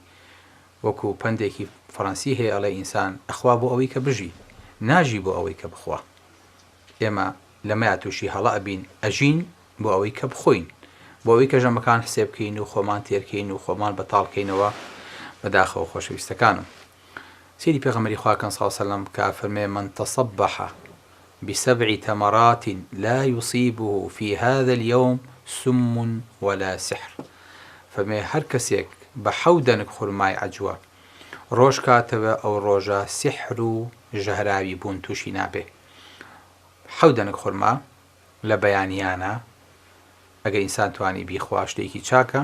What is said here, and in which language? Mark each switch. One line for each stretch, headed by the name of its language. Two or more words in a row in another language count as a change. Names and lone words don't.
Central Kurdish: وەکو پندێکی فەڕەنسی هەیە ئەڵێ ئینسان ئەخوا بۆ ئەوەی کە بژی، ناژی بۆ ئەوەی کە بخوا. ئێمە لەمەیە تووشی هەڵە ئەبین ئەژین بۆ ئەوەی کە بخۆین، بۆ ئەوەی کە ژەمەکان حسێب بکەین و خۆمان تێرکەین و خۆمان بەتاڵکەینەوە. بەداخەوە خۆشەویستەکانم سیری پێغەمبەری خوا کە
Arabic: صلی الله علیه وسلم
Central Kurdish: کە فەرمێ
Arabic: من تصبح بسبع تمرات لا يصيبه في هذا اليوم سم ولا سحر.
Central Kurdish: فمێ هەر کەسێک بە حەو دەنگ خورمای عەجوە ڕۆژ کاتەوە ئەو ڕۆژە سحر و ژەهراوی بوون تووشی نابێ. حەو دەنگ خورما لە بەیانیانە ئەگەر ئینسان توانی بیخوا شتێکی چاکە.